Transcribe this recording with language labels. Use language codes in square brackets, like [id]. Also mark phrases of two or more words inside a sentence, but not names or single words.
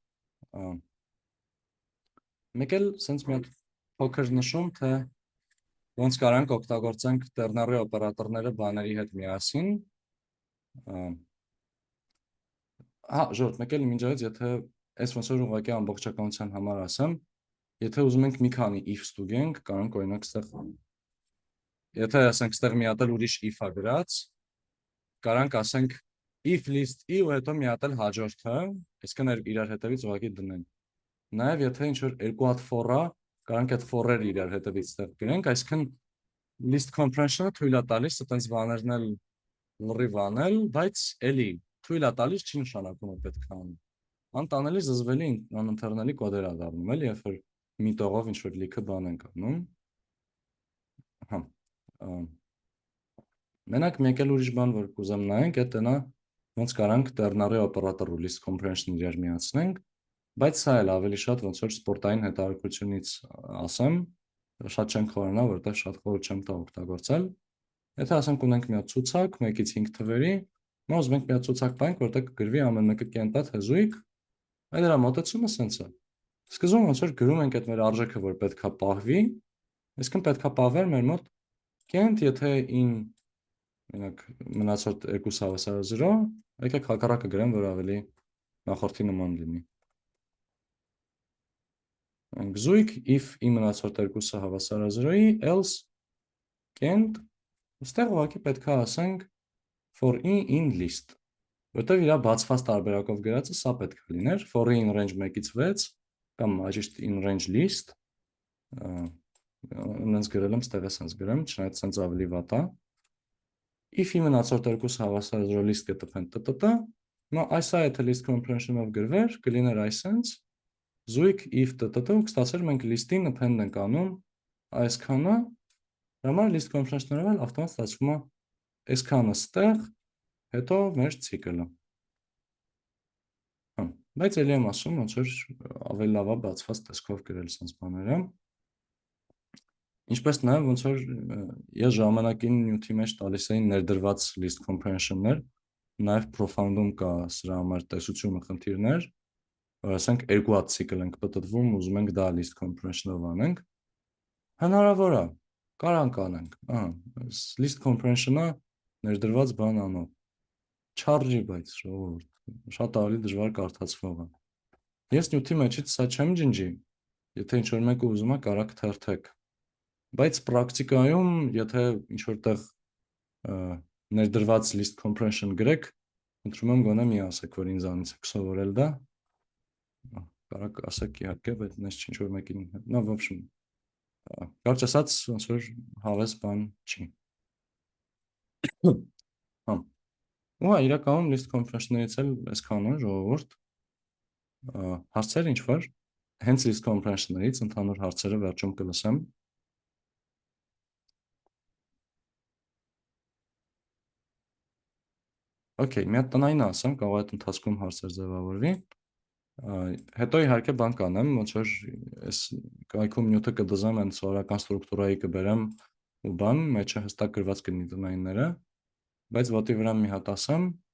[hy] Մեկ էլ սենց մի հատ փոքր նշում, թե ոնց կարանք օգտագործենք տերնարի օպերատորները բաների հետ միասին։ Հա, ժորդ, մեկ էլ մինչև եթե այս ոնց որ ուղղակի ամբողջականության համար ասեմ, եթե ուզում ենք մի քանի if ստուգենք, կարանք օրինակ ստեղ եթե ասենք ստեղ մի հատ էլ ուրիշ if-ա գրած, կարանք ասենք if [en] list i [hy] ու հետո մի հատ էլ հաջորդը, այսինքն իրար հետևից ուղղակի դնենք։ Նաև եթե ինչ որ երկու հատ for-ա, կարանք այդ for-երը իրար հետևից ստեղ գրենք, այսինքն [en] list comprehension- [hy] ը թույլ է տալիս այտենց բաներն էլ լրիվ անել, բայց էլի թույլ է տալիս չի նշանակում որ պետք է անի։ Անտանելի զզվելի անընթեռնելի կոդեր է դառնում, էլի, երբ որ մի տողով ինչ որ լիքը բան ենք անում։ Հա։ Մենակ մեկ էլ ուրիշ բան որ կուզեմ նայենք, դա նա ոնց կարանք տերնարի օպերատոր ու [en] list comprehension [hy] իրար միացնենք, բայց սա էլ ավելի շատ ոնց որ սպորտային հետաքրքրությունից ասեմ, շատ չենք խորանա, որտեղ շատ խոր չեմ տա օգտագործել։ Եթե ասենք ունենք մի հատ ցուցակ 1-ից 5 թվերի, մենք ուզում ենք մի հատ ցուցակ տանք, որտեղ կգրվի ամեն մեկը կենտա թե զույգ, այդ դրա մոտեցումը սենց է։ Սկզբում ոնց որ գրում ենք այդ մեր արժեքը, որ պետքա պահվի, այսինքն պետքա պահվեր մեր մոտ կենտ, եթե in մենակ մնացած 2 հավասար 0, եկեք հակառակը գրեմ, որ ավելի նախորդի նման լինի։ Զույգ [en] if i [hy] մնացած 2-ը հավասար 0-ի, else կենտ, այստեղ ուղղակի պետք է ասենք [en] for i in list, [hy] որտեղ իր բացված տարբերակով գրածը սա պետք է լիներ, [en] for i in range 1-ից 6 [hy] կամ ճիշտ [en] in range list, [hy] նենց գրել եմ, ստեղ էսենց գրեմ, չնայած սենց ավելի վատ է։ [en] If i [hy] մնացած 2-ը հավասար 0 list կտպեն տտտ, նա այս է եթե [en] list comprehension- [hy] ով գրվեր, կլիներ այսենց, զույգ if տտտ, ու կստացեր մենք list-ին append ենք անում այսքանը, համար [en] list comprehension- [hy] ով էլ ավտոմատ ստացվում է այսքանը ստեղ, հետո մեր ցիկլը։ Բայց էլի եմ ասում, ոնց որ ավելի լավ է բացված տեսքով գրել սենց բաները։ Ինչպես նաև ոնց որ ես ժամանակին նյութի մեջ տալիս էին ներդրված [en] list comprehension- [hy] ներ, նաև profound-ում կա սրա համար տեսությունը խնդիրներ, որ ասենք երկու հատ ցիկլ ենք պատտվում, ուզում ենք դա [en] list comprehension- [hy] ով անենք։ Հնարավոր է, կարանք անենք։ [en] List comprehension- [hy] ը ներդրված բան անող։ Չարժի, բայց ժողովուրդ, շատ ավելի դժվար կարդացվող է։ Ես նյութի մեջից սա չեմ ջնջի, եթե ինչ-որ մեկը ուզում է կարակ թերթեք, բայց պրակտիկայում, եթե ինչ-որտեղ ներդրված [en] list comprehension [hy] գրեք, ընտրում եմ գոնե մի ասեք, որ ինձանից եք սովորել դա, կարակ ասեք իհարկե, բայց նես ինչ-որ մեկին, նա [ru] в общем, [hy] կարճ ասած, ոնց որ հավես բան չի։ Ու իրականում [en] list comprehension- [hy] ներից էլ այսքանը ժողովուրդ հարցեր ինչ որ հենց [en] list comprehension- [hy] ներից ընդհանուր հարցերը վերջում կլսեմ։ Okay, մի հատ տնային ասեմ, կարող է այդ ընթացքում հարցեր ձևավորվի։ Հետո իհարկե բան կանեմ, ոնց որ այս կայքում նյութը կդզեմ, այն սովորական ստրուկտուրայի կբերեմ ու բան, մեջը հստակ գրված կլինի տնայինները, բայց ոտի վրա մի հատ ասեմ,